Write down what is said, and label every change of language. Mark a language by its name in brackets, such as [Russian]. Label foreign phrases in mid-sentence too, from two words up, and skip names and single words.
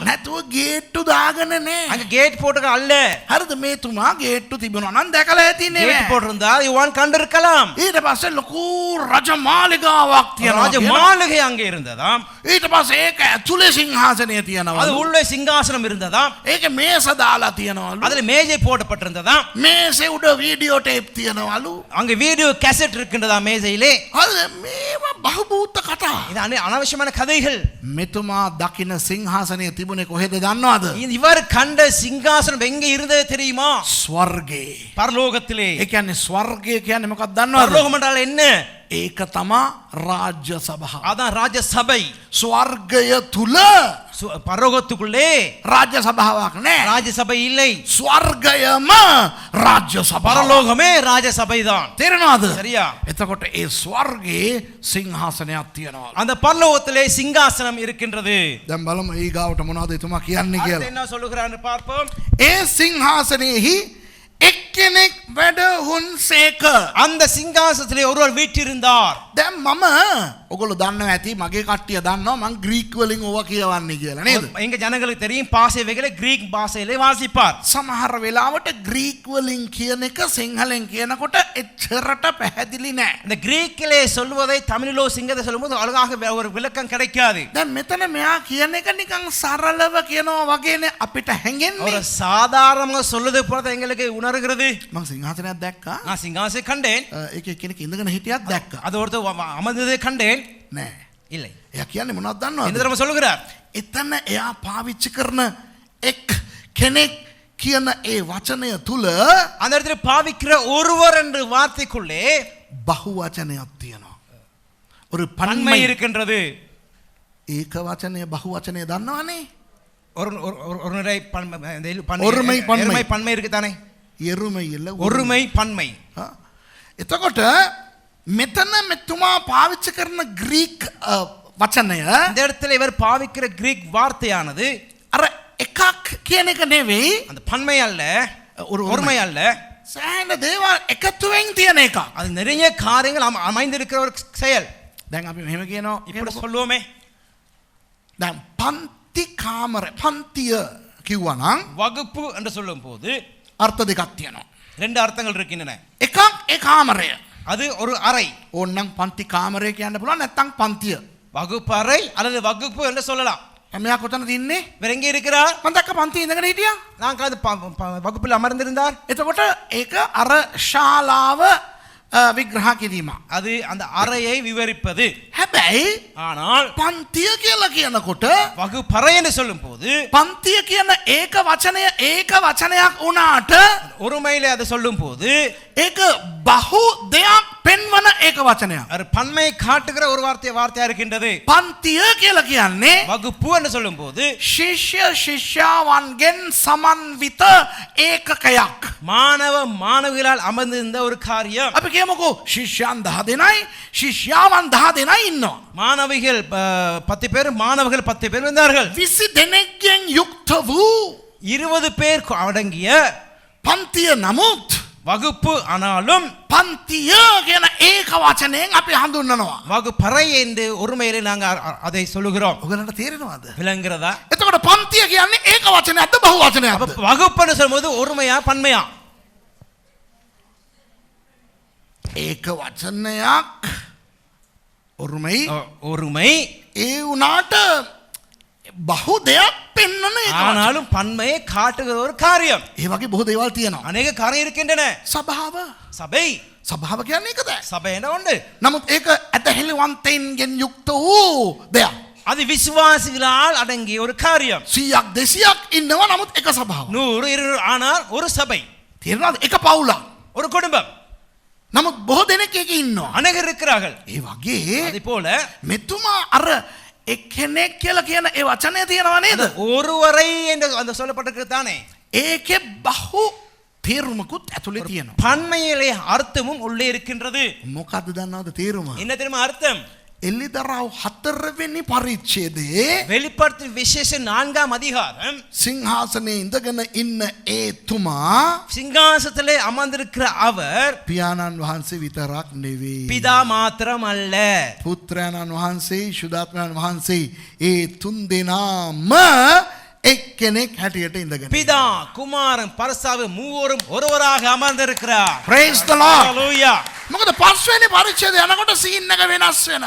[Sinhala] නැතුව ගේට්ටු දාගෙන නේ. [Tamil] அங்க கேட் போட்டுக்க அல்ல. [Sinhala] හරිද මේ තුමා ගේට්ටු තිබුණා නම් දැකලා ඇතිනේ. [Tamil] கேட் போட்டிருந்தா யுவான் கண்டிருக்கலாம். [Sinhala] ඊට පස්සේ ලොකු රජ මාලිගාවක් තියෙනවා. [Tamil] ராஜ மாளிகை அங்கே இருந்ததாம். [Sinhala] ඊට පස්සේ ඒක ඇතුලේ සිංහාසනය තියෙනවා. [Tamil] அது உள்ளே சிங்காசனம் இருந்ததாம். [Sinhala] ඒක මේස දාලා තියෙනවලු. [Tamil] அதுல மேஜை போடப்பட்டிருந்ததாம். [Sinhala] මේසේ උඩ වීඩියෝ ටේප් තියෙනවලු. [Tamil] அங்க வீடியோ கேசட் இருக்கின்றதா மேஜையிலே. [Sinhala] හරිද මේවා බහූත කතා. [Tamil] இது அனாவசியமான கதைகள். [Sinhala] මෙතුමා දකින්න සිංහාසනය තිබුණේ කොහෙද දන්නවද? [Tamil] இவர் கண்ட சிங்காசனம் எங்க இருந்தது தெரியுமா? [Sinhala] ස්වර්ගේ. [Tamil] பரலோகத்திலே. [Sinhala] ඒ කියන්නේ ස්වර්ගය කියන්නේ මොකක්ද දන්නවද? [Tamil] பரலோகம் என்றால் என்ன? [Sinhala] ඒක තමා රාජ්‍ය සභාව. [Tamil] அதான் ராஜ சபை. [Sinhala] ස්වර්ගය තුල [Tamil] பரலோகத்துக்குள்ளே [Sinhala] රාජ්‍ය සභාවක් නෑ. [Tamil] ராஜ சபை இல்லை. [Sinhala] ස්වර්ගයම රාජ්‍ය සභාව. [Tamil] பரலோகமே ராஜ சபை தான். [Sinhala] තේරෙනවද? [Tamil] சரியா? [Sinhala] එතකොට ඒ ස්වර්ගයේ සිංහාසනයක් තියෙනවා. [Tamil] அந்த பரலோகத்திலே சிங்காசனம் இருக்கின்றது. [Sinhala] දැන් බලමු ඊගාවට මොනවද එතුමා කියන්නේ [Tamil] அடுத்து [Sinhala] කියලා. [Tamil] என்ன சொல்லுகிறான்னு பார்ப்போம். [Sinhala] ඒ සිංහාසනයේහි එක්කෙනෙක් වැඩහුන් සේක. [Tamil] அந்த சிங்காசனத்திலே ஒருவர் வீற்றிருந்தார். [Sinhala] දැන් මම ඔගොල්ලෝ දන්නවා ඇති මගේ කට්ටිය දන්නවා මං ග්‍රීක් වලින් ඕවා කියවන්නේ කියලා නේද? [Tamil] எங்க ஜனங்களுக்கு தெரியும் பாசைகளை கிரீக் பாஷையிலே வாசிப்பார். [Sinhala] සමහර වෙලාවට ග්‍රීක් වලින් කියන එක සිංහලෙන් කියනකොට එච්චරට පැහැදිලි නෑ. [Tamil] இந்த கிரீக்கிலே சொல்வதை தமிழிலோ சிங்கத்தை சொல்லும்போது அழகாக ஒரு விளக்கம் கிடைக்காது. [Sinhala] දැන් මෙතන මෙයා කියන එක නිකන් සරලව කියනවා වගේනේ අපිට [Tamil] ஒரு [Sinhala] හැඟෙන්නේ. [Tamil] சாதாரணமாக சொல்லுது போல தான் எங்களுக்கு உணர்கிறது. [Sinhala] මං සිංහාසනයක් දැක්කා. [Tamil] நான் சிங்காசனம் கண்டேன். [Sinhala] ඒකේ කෙනෙක් ඉඳගෙන හිටියක් දැක්කා. [Tamil] அது ஒருத்தர் அமர்ந்ததை கண்டேன். [Sinhala] නෑ. [Tamil] இல்லை. [Sinhala] එයා කියන්නේ මොනවද [Tamil] என்ன [Sinhala] දන්නවද? [Tamil] தெரியுமா சொல்லுகிறார்? [Sinhala] එතන එයා පාවිච්චි කරන එක් කෙනෙක් කියන ඒ වචනය තුල [Tamil] அந்த இடத்துல பாவிக்கிற ஒருவர் என்ற வார்த்தைக்குள்ளே [Sinhala] බහුවචනයක් තියෙනවා. [Tamil] ஒரு பன்மை பன்மை இருக்கின்றது. [Sinhala] ඒක වචනය බහුවචනය දන්නවනේ. [Tamil] ஒரு நிறை ஒருமை, பன்மை. பன்மை இருக்கு தானே. එරුමයි இல்ல ஒருமை பன்மை. [Sinhala] එතකොට මෙතන මෙතුමා පාවිච්චි කරන ග්‍රීක් වචනය [Tamil] இந்த இடத்துல இவர் பாவிக்கிற கிரீக் வார்த்தையானது [Sinhala] අර එකක් කියන එක නෙවෙයි. [Tamil] அந்த பன்மை அல்ல, ஒருமை அல்ல. [Sinhala] සෑහෙන දේවල් එකතුවෙන් තියෙන එකක්. [Tamil] அது நிறைய காரியங்கள் அமைந்திருக்கிற ஒரு செயல். [Sinhala] දැන් අපි මෙහෙම කියනවා. [Tamil] இப்படி சொல்லுவோமே. [Sinhala] දැන් පන්ති කාමර පන්තිය කිව්වනම් [Tamil] வகுப்பு என்று சொல்லும் போது [Sinhala] අර්ථ දෙකක් තියෙනවා. [Tamil] ரெண்டு அர்த்தங்கள் இருக்கின்றன. [Sinhala] එකක් ඒ කාමරය. [Tamil] அது ஒரு அறை. [Sinhala] ඕන්නම් පන්ති කාමරය කියන්න පුළුවන් නැත්නම් පන්තිය. [Tamil] வகுப்பு அறை அல்லது வகுப்பு என்று சொல்லலாம். [Sinhala] මෙයා කොතනද ඉන්නේ? [Tamil] வேற எங்கே இருக்கிறார்? [Sinhala] මම දැක්ක පන්තියේ ඉඳගෙන හිටියා. [Tamil] நாங்கள் அது வகுப்பில் அமர்ந்திருந்தார். [Sinhala] එතකොට ඒක අර ශාලාව විග්‍රහ කිරීම. [Tamil] அது அந்த அறையை விவரிப்பது. [Sinhala] හැබැයි [Tamil] ஆனால் [Sinhala] පන්තිය කියලා කියනකොට [Tamil] வகுப்பறை என்று சொல்லும் போது [Sinhala] පන්තිය කියන ඒක වචනය ඒක වචනයක් වුණාට [Tamil] ஒருமையிலே அதை சொல்லும் போது [Sinhala] ඒක බහු දෙයක් පෙන්වන ඒක වචනයක්. [Tamil] அது பன்மையை காட்டுகிற ஒரு வார்த்தையா இருக்கின்றது. [Sinhala] පන්තිය කියලා කියන්නේ [Tamil] வகுப்பு என்று சொல்லும் போது [Sinhala] ශිෂ්‍ය ශිෂ්‍යාවන්ගෙන් සමන්විත ඒකකයක්. [Tamil] மாணவ மாணவிகளால் அமர்ந்திருந்த ஒரு காரியம். [Sinhala] අපි කියමුකෝ ශිෂ්‍යයන් 10 දෙනයි ශිෂ්‍යාවන් 10 දෙනයි ඉන්නවා. [Tamil] மாணவிகள் 10 பேர், மாணவர்கள் 10 பேர் இருந்தார்கள். [Sinhala] 20 දෙනෙක්ගෙන් යුක්ත වූ [Tamil] 20 பேர் அடங்கிய [Sinhala] පන්තිය නමුත් [Tamil] வகுப்பு ஆனாலும் [Sinhala] පන්තිය කියන ඒක වචනයෙන් අපි හඳුන්වනවා. [Tamil] வகுப்பறை என்று ஒருமையிலே நாங்கள் அதை சொல்லுகிறோம். [Sinhala] ඔයගලන්ට තේරෙනවද? [Tamil] விளங்குறதா? [Sinhala] එතකොට පන්තිය කියන්නේ ඒක වචනයක්ද බහු වචනයක්ද? [Tamil] வகுப்புன்னு சொல்லும்போது ஒருமையா பன்மையா? [Sinhala] ඒක වචනයක් උරුමයි [Tamil] ஒருமை [Sinhala] ඒ වුණාට බහු දෙයක් පෙන්වන එක වචන. [Tamil] ஆனாலும் பன்மையை காட்டுகிற ஒரு காரியம். [Sinhala] ඒ වගේ බොහෝ දේවල් තියෙනවා. [Tamil] அநேக காரியம் இருக்கின்றன. [Sinhala] සභාව [Tamil] சபை [Sinhala] කියන්නේ ඒකද? [Tamil] சபை என்ன உண்டு? [Sinhala] නමුත් ඒක ඇතහෙලිවන්තයින්ගෙන් යුක්ත වූ දෙයක්. [Tamil] அது விசுவாசிகளால் அடங்கிய ஒரு காரியம். [Sinhala] 100ක් 200ක් ඉන්නවා නමුත් එක සභාවක්. [Tamil] 100 200 ஆனால் ஒரு சபை, [Sinhala] තේරෙනවද? එක පවුලක්. [Tamil] ஒரு குடும்பம். [Sinhala] නමුත් බොහෝ දෙනෙක් එක ඉන්නවා. [Tamil] அநேகர் இருக்கிறார்கள். [Sinhala] ඒ වගේ [Tamil] அதே போல [Sinhala] මෙතුමා අර එක්කෙනෙක් කියලා කියන ඒ වචනය තියෙනවා නේද? [Tamil] ஒருவரை என்று அந்த சொல்லப்பட்டிருக்கிறது தானே. [Sinhala] ඒකේ බහු තේරුමකුත් ඇතුලේ තියෙනවා. [Tamil] பன்மையிலே அர்த்தமும் உள்ளே இருக்கின்றது. [Sinhala] මොකද්ද දන්නවද තේරුම? [Tamil] என்ன தெரியுமா அர்த்தம்? [Sinhala] එල්ලිදරව් 4 වෙනි පරිච්ඡේදයේ [Tamil] வெளிப்படுத்தும் விசேஷம் 4ஆம் அதிகாரம் [Sinhala] සිංහාසනයේ ඉඳගෙන ඉන්න ඒ තුමා [Tamil] சிங்காசனத்திலே அமர்ந்திருக்கிற அவர் [Sinhala] පියාණන් වහන්සේ විතරක් නෙවෙයි. [Tamil] பிதா மாத்திரம் அல்ல. [Sinhala] පුත්‍රයාණන් වහන්සේ ශුද්ධාත්මයන් වහන්සේ ඒ තුන් දෙනාම එක්කෙනෙක් හැටියට ඉඳගෙන. [Tamil] பிதா குமாரன் பரிசுத்த மூவரும் ஒருவராக அமர்ந்திருக்கிறார். [English] Praise the Lord. [Tamil] ஹalleluya. [Sinhala] මොකද පස්වෙනි පරිච්ඡේදය යනකොට සීන් එක වෙනස් වෙනවා.